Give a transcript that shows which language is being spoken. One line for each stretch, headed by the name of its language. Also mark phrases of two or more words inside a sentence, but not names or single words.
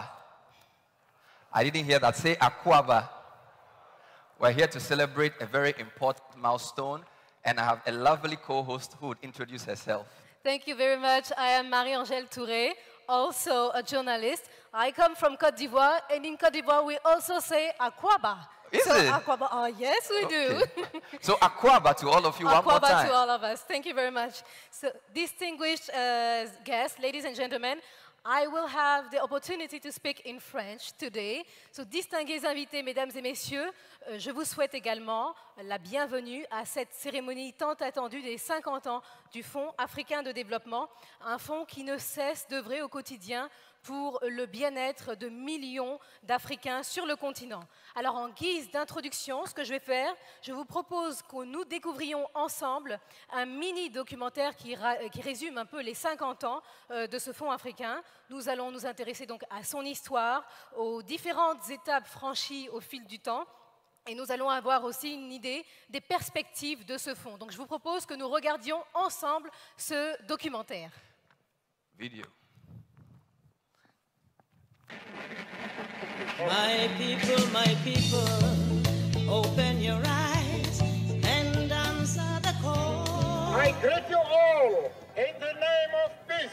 English: I didn't hear that. Say Akwaba. We're here to celebrate a very important milestone, and I have a lovely co-host who would introduce herself. Thank you very much. I am Marie-Angèle Touré, also a journalist. I come from Côte d'Ivoire, and in Côte d'Ivoire we also say Akwaba. Is it? Akwaba, oh yes we do. So Akwaba to all of you one more time. Akwaba to all of us. Thank you very much. So distinguished guests, ladies and gentlemen, I will have the opportunity to speak in French today. So,
French: distingués invités, mesdames et messieurs, je vous souhaite également la bienvenue à cette cérémonie tant attendue des 50 ans du Fonds africain de développement, un fonds qui ne cesse d'œuvrer au quotidien pour le bien-être de millions d'Africains sur le continent. Alors, en guise d'introduction, ce que je vais faire, je vous propose que nous découvrions ensemble un mini-documentaire qui résume un peu les 50 ans de ce fonds africain. Nous allons nous intéresser donc à son histoire, aux différentes étapes franchies au fil du temps, et nous allons avoir aussi une idée des perspectives de ce fonds. Donc, je vous propose que nous regardions ensemble ce documentaire.
English: Video. My people, open your eyes and answer the call. I greet you all in the name of peace.